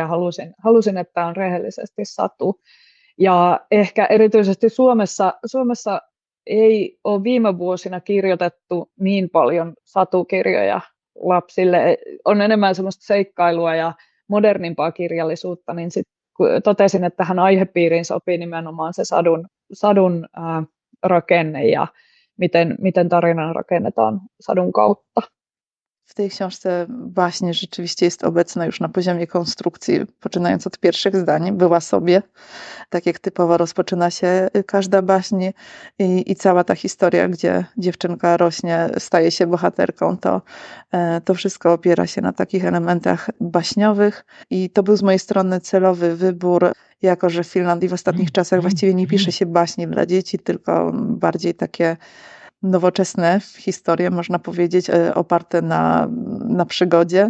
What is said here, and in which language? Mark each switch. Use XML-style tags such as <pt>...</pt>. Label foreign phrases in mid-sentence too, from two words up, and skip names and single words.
<fi>Halusin, että tämä on rehellisesti satu. Ja ehkä erityisesti Suomessa ei ole viime vuosina kirjoitettu niin paljon satukirjoja lapsille. On enemmän semmoista seikkailua ja modernimpaa kirjallisuutta, niin sit totesin, että tähän aihepiiriin sopii nimenomaan se sadun rakenne ja miten tarina rakennetaan sadun kautta.</fi> <pl>W tej książce baśń rzeczywiście jest obecna już na poziomie konstrukcji, poczynając od pierwszych zdań, była sobie, tak jak typowo rozpoczyna się każda baśń i cała ta historia, gdzie dziewczynka rośnie, staje się bohaterką, to wszystko opiera się na takich elementach baśniowych i to był z mojej strony celowy wybór, jako że w Finlandii w ostatnich czasach właściwie nie pisze się baśni dla dzieci, tylko bardziej takie nowoczesne historie, można powiedzieć, oparte na przygodzie.</pl>